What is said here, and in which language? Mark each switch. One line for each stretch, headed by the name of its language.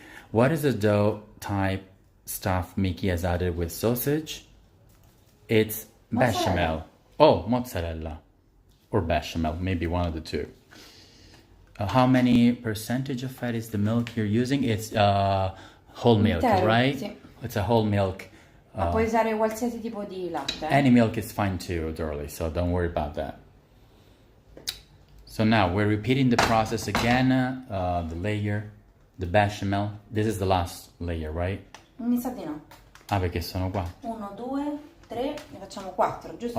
English: What is the dough type stuff Mickey has added with sausage? It's bechamel. Oh, mozzarella or bechamel, maybe one of the 2. How many percentage of fat is the milk you're using? It's whole milk, right?
Italian: Sì.
English: It's a whole milk.
Italian: Ma puoi usare qualsiasi tipo di latte.
English: Any milk is fine too, Dorley, so don't worry about that. So now we're repeating the process again, the layer, the bechamel. This is the last layer, right?
Italian: Mi sa di no. Ah, perché sono qua. 1, 2, 3, ne facciamo 4, giusto?